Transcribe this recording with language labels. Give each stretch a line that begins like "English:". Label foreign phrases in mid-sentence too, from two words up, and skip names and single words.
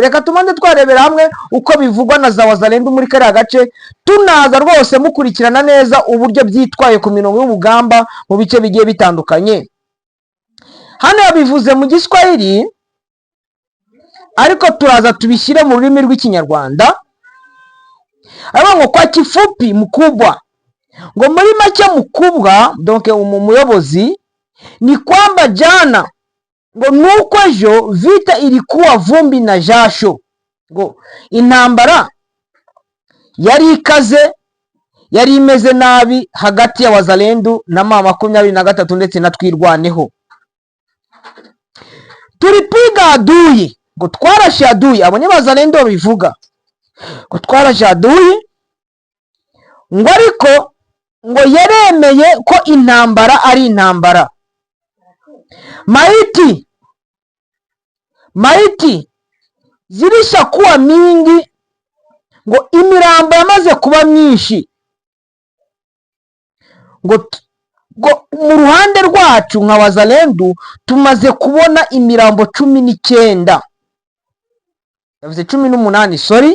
Kinyarwanda: Reka tumanze twarebera hamwe uko bivugwa na za Wazalendo muri kariya gace, tunaza rwose mukurikirana neza uburyo byitwaye ku mirongo y'ubugamba mu bice bigiye bitandukanye. Hano yabivuze mu Giswahili, ariko turaza tubishyire mu rurimi rw'Ikinyarwanda.
Swahili: Ngo kwa kifupi mkubwa,
Kinyarwanda: ngo muri make mkubwa, donc umuyobozi,
Swahili: ni kwamba jana
Kinyarwanda: ngo nuko ejo
Swahili: vita ilikuwa vumbi na jasho.
Kinyarwanda: Ngo intambara yari ikaze, yari imeze nabi hagati ya Wazalendo na M23 ndetse na Twirwaneho.
Swahili: Tulipiga adui,
Kinyarwanda: ngo twarashe adui. Abo ni Wazalendo bivuga ngo twarashe adui, ngo ariko ngo yaremeye ko intambara ari intambara.
Swahili: Maiti zilisha kuwa mingi,
Kinyarwanda: ngo imirambo yamaze kuba myinshi. Ngo mu ruhande rwacu nka Wazalendo tumaze kubona imirambo 19. Yavuze 18, sorry.